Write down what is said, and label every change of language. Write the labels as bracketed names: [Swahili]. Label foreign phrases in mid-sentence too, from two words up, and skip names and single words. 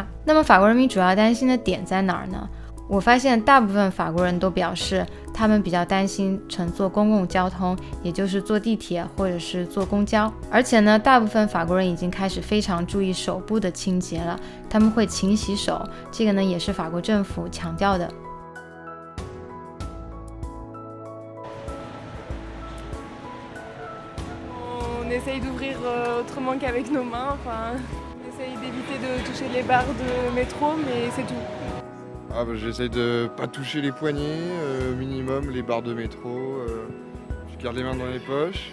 [Chinese] 那么法国人民主要担心的点在哪儿呢？我发现大部分法国人都表示，他们比较担心乘坐公共交通，也就是坐地铁或者是坐公交。而且呢，大部分法国人已经开始非常注意手部的清洁了，他们会勤洗手，这个呢也是法国政府强调的。 [French] On essaye d'ouvrir autrement qu'avec nos mains, enfin, on essaye d'éviter de toucher les barres de métro, mais c'est tout. J'essaye de pas toucher les poignets, minimum, les barres de métro, je garde les mains dans les poches.